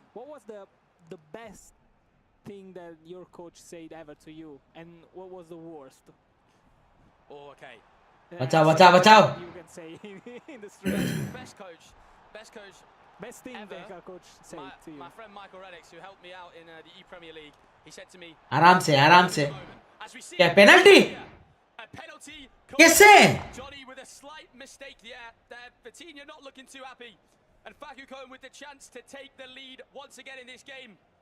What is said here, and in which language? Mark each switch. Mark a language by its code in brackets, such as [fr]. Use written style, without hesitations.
[en] What was the best thing that your coach said ever to you, and what was the worst? Oh, okay. [hi] बचाओ. [en] You can say in the street. Best coach. Best thing ever, that a coach said to you. My friend Michael Reddix, who helped me out in the E-Premier League, he said to me, [hi] आराम से. क्या penalty? [en] A penalty. [hi] कैसे? [en] Johnny with a slight mistake there. Vitinha not looking too happy. And Faku Cohen with the chance to take the lead once again in this game.